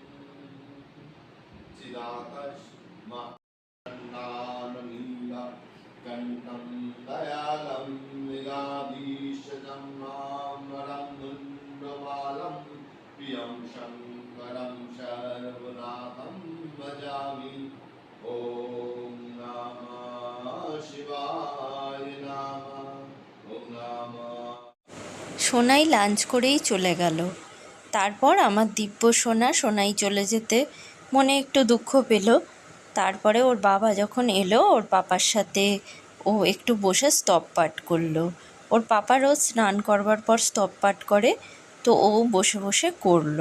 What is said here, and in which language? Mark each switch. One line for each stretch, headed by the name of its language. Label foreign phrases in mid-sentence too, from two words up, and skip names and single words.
Sanskrit: चिदाकाशमण्डाननीलकण्ठं दयालं लीलाधीशजं मामरं मुण्डमालं प्रियं शङ्करं सर्वनाथं भजामि। ॐ नमः शिवाय नमः। ॐ नमः।
Bangla: সোনাই লাঞ্চ করেই চলে গেল। তারপর আমার দিব্য সোনাই চলে যেতে মনে একটু দুঃখ পেল। তারপরে ওর বাবা যখন এলো, ওর পাপার সাথে ও একটু বসে স্তব পাঠ করলো। ওর পাপা রোজ স্নান করবার পর স্তব পাঠ করে, তো ও বসে বসে করলো।